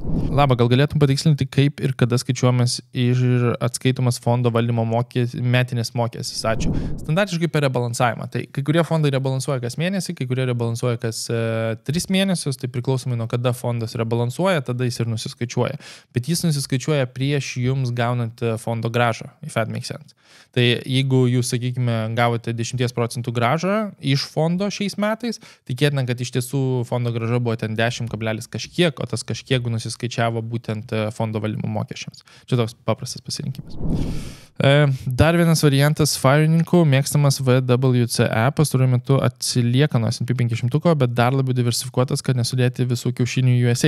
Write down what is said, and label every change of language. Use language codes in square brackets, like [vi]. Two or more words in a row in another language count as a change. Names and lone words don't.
[lt] Laba, gal galėtum patikslinti, kaip ir kada skaičiuojamas ir atskaitomas fondo valdymo metinės mokestis? Ačiū. Standartiškai per rebalansavimą. Tai kai kurie fondai rebalansuoja kas mėnesį, kai kurie rebalansuoja kas 3 mėnesius, tai priklausomai nuo kada fondas rebalansuoja, tada jis ir nusiskaičiuoja. Bet jis nusiskaičiuoja prieš jums gaunant fondo grąžą, [en] if that makes sense. [lt] Tai jeigu jūs, sakykime, gavote 10% grąžą iš fondo šiais metais, tikėtina, kad iš tiesų fondo grąža buvo ten 10 kablelis kažkiek, o tas kažkiek nusiskaičiavo būtent fondo valdymo mokesčiams. Čia toks paprastas pasirinkimas. Dar vienas variantas Firininkų, mėgstamas VWCE, pastaruoju metu atsilieka nuo S&P 500, bet dar labiau diversifikuotas, kad nesudėti visų kiaušinių USA.